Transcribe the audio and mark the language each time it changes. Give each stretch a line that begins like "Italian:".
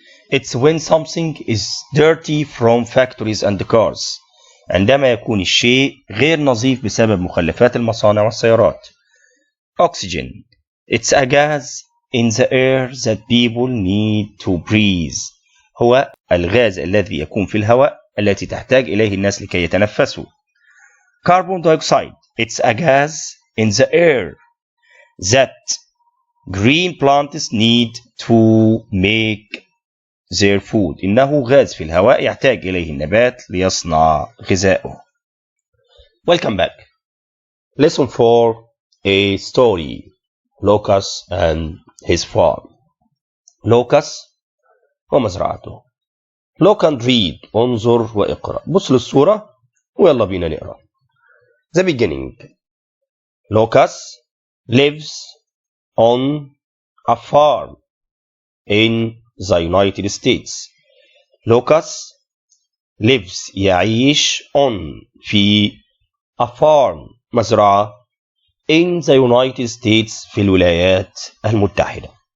English: It's when something is dirty from factories and cars.
Arabic: عندما يكون الشيء غير نظيف بسبب مخلفات المصانع والسيارات.
English: Oxygen. It's a gas in the air that people need to breathe.
Arabic: هو الغاز الذي يكون في الهواء التي تحتاج إليه الناس لكي يتنفسوا.
English: Carbon dioxide. It's a gas in the air that green plants need to make their food.
Arabic: إنه غاز في الهواء يحتاج إليه النبات ليصنع غذاءه.
English: Welcome back. Lesson 4 a story. Lucas and his farm.
Arabic: Lucas ومزرعته.
English: Look and read.
Arabic: انظر واقرأ. بص للصورة ويلا بينا نقرأ.
English: The beginning. Lucas lives on a farm in the United States. Lucas lives
Arabic: يعيش
English: on في a farm
Arabic: مزرعة
English: in the United States
Arabic: في الولايات المتحدة.